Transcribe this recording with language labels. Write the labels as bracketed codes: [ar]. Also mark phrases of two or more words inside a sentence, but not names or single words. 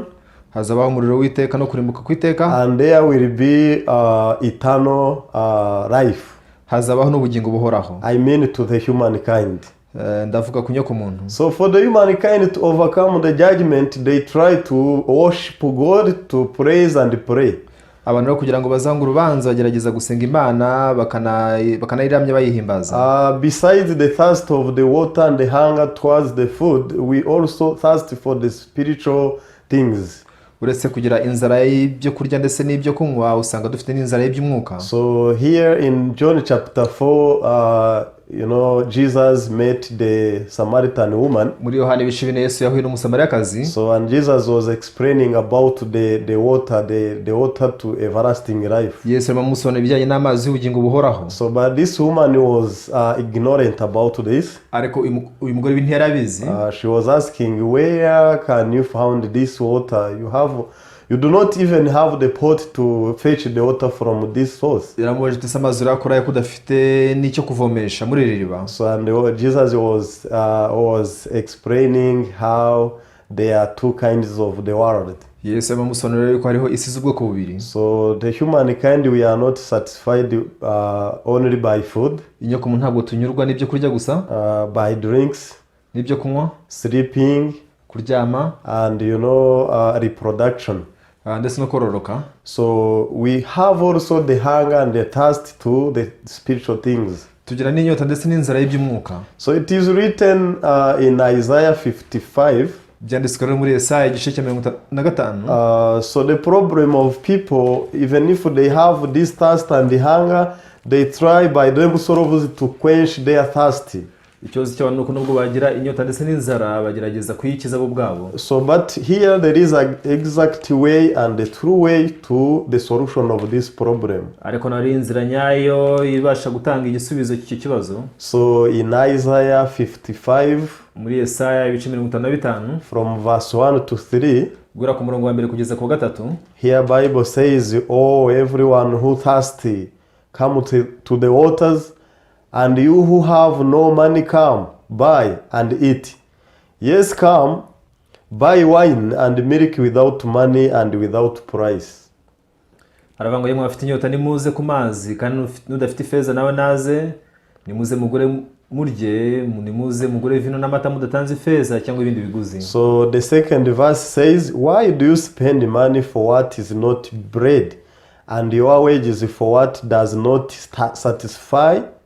[rw] Hazabaho umuriro w'iteka no kurimbuka kw'iteka. [en] And there will be eternal life. [rw] Hazabaho n'ubugingo buhoraho. [en] I mean to the humankind. [rw] Ndavuga ku nyoko muntu. [en] So for the humankind to overcome the judgment, they try to worship God, to praise and pray. [rw] Abantu rero kugira ngo bazange urubanza bagerageza gusenga Imana bakanayiramya bayihimbaza. [en] Besides the thirst of the water and the hunger towards the food, we also thirst for the spiritual things. [rw] Uretse kugira inzara y'ibyo kurya ndetse n'ibyo kunywa usanga dufite n'inzara y'iby'umwuka. [en] So here in John chapter 4, Jesus met the Samaritan woman. [rw] Muri Yohana ibice 4 Yesu yahuye n'umusamariyakazi. [en] So and Jesus was explaining about the water to everlasting life. [rw] Yesu aramusobanurira ibijyanye n'amazi y'ubugingo buhoraho. [en] So but this woman was ignorant about this. [rw] Ariko uyu mugore w'interabizi. [en] She was asking, where can you find this water? You do not even have the pot to fetch the water from this source. [rw] Yaramubajije ati amazi urakora yo kudafite n'icyo kuvomesha muri iri riba. [en] So and Jesus was explaining how there are two kinds of the world. [rw] Yesu aramusobanurira yuko hariho isi z'ubwoko bubiri. [en] So the humankind, we are not satisfied only by food. [rw] Inyoko muntu ntabwo tunyurwa n'ibyo kurya gusa. [en] By drinks. [rw] N'ibyo kunywa. [en] Sleeping. [rw] Kuryama. [en] And reproduction. [rw] Ndetse no kororoka. [en] So we have also the hunger and the thirst to the spiritual things. [rw] Tugira n'inyota ndetse n'inzara y'iby'umwuka. [en] So it is written in Isaiah 55. [rw] Byanditswe rero muri Yesaya igice cya 55. [en] So the problem of people, even if they have this thirst and the hunger, they try by themselves to quench their thirst. [rw] Ikibazo cy'abantu nuko nubwo bagira inyota ndetse n'inzara bagerageza kuyikiza bo bwabo. [en] So but here there is an exact way and the true way to the solution of this problem. [rw] Ariko nari inzira nyayo ibasha gutanga igisubizo cy'iki kibazo. [en] So in Isaiah 55, [rw] muri Yesaya ibice 55 [en] from verse 1 to 3. [rw] guhera ku murongo wa mbere kugeza ku wa gatatu. [en] Here Bible says, "Oh, everyone who thirsty, come to the waters, and you who have no money, come, buy and eat. Yes, come, buy wine and milk without money and without price." [rw] Aravuga ngo yemwe bafite inyota nimuze ku mazi, kandi n'udafite ifeza nawe naze, nimuze mugure murye, nimuze mugure vino n'amata mudatanze ifeza cyangwa ibindi biguzi. [en] So the second verse says, "Why do you spend money for what is not bread, and your wages for what does not satisfy?